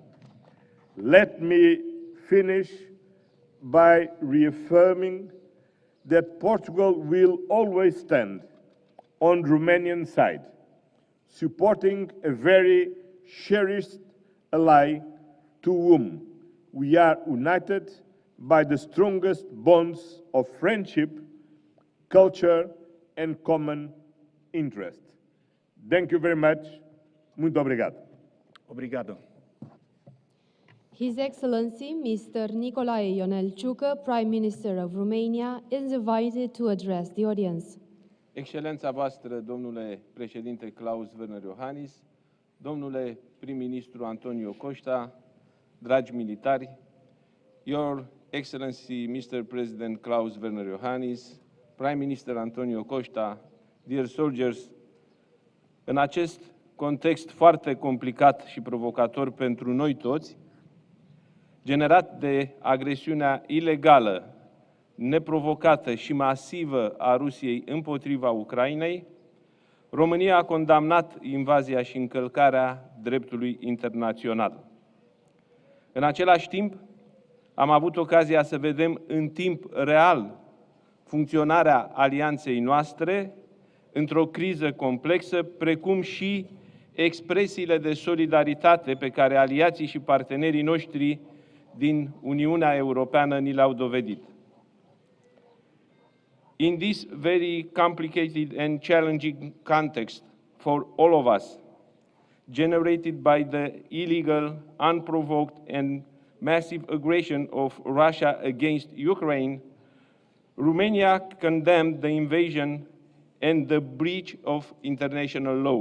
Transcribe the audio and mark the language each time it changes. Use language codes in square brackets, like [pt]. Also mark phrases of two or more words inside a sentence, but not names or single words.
[en] Let me finish by reaffirming that Portugal will always stand on the Romanian side, supporting a very cherished ally to whom we are united by the strongest bonds of friendship, culture, and common interest. Thank you very much. [pt] Muito obrigado. Obrigado. [en] His Excellency Mr. Nicolae Ionel Ciucă, Prime Minister of Romania, is invited to address the audience. [ro] Excelența voastră, domnule președinte Klaus Iohannis, domnule prim-ministru António Costa, dragi militari, [en] Your Excellency Mr. President Klaus Iohannis, Prime Minister António Costa, dear soldiers, [ro] în acest context foarte complicat și provocator pentru noi toți, generat de agresiunea ilegală, neprovocată și masivă a Rusiei împotriva Ucrainei, România a condamnat invazia și încălcarea dreptului internațional. În același timp, am avut ocazia să vedem în timp real funcționarea alianței noastre într-o criză complexă, precum și expresiile de solidaritate pe care aliații și partenerii noștri din Uniunea Europeană ni le-au dovedit. [en] In this very complicated and challenging context for all of us, generated by the illegal, unprovoked and massive aggression of Russia against Ukraine, Romania condemned the invasion and the breach of international law.